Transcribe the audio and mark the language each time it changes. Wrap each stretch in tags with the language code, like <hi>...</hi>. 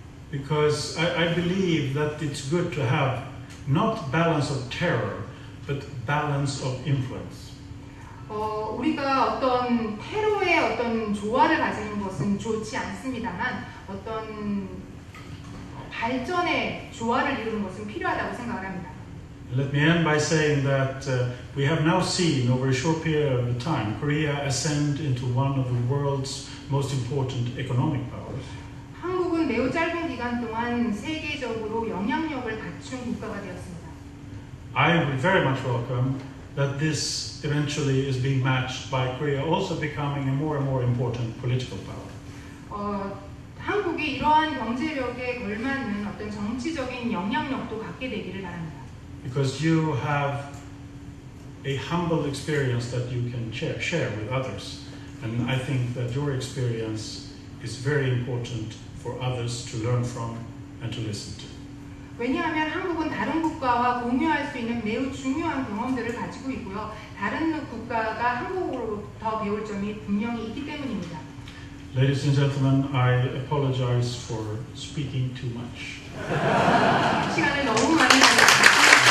<en>Because I believe that it's good to have not balance of terror, but balance of influence.</en> <ko>우리가 어떤 테러의 어떤 조화를 가지는 것은 좋지 않습니다만 어떤 발전의 조화를 이루는 것은 필요하다고 생각을 합니다.</ko> <en>Let me end by saying that we have now seen over a short period of time Korea ascend into one of the world's most important economic powers.</en> <ko>한국은 매우 짧은 기간 동안 세계적으로 영향력을 갖춘 국가가 되었습니다.</ko> <en>I would very much welcome that this eventually is being matched by Korea also becoming a more and more important political power.</en> <ko>한국이 이러한 경제력에 걸맞는 어떤 정치적인 영향력도 갖게 되기를 바랍니다.</ko> <en>Because you have a humble experience that you can share with others. And I think that your experience is very important for others to learn from and to listen to.</en> <ko>왜냐하면 한국은 다른 국가와 공유할 수 있는 매우 중요한 경험들을 가지고 있고요. 다른 국가가 한국으로부터 배울 점이 분명히 있기 때문입니다.</ko> <en>Ladies and gentlemen, I apologize for speaking too much.</en> <ko>시간을 너무 많이 가졌습니다.</ko>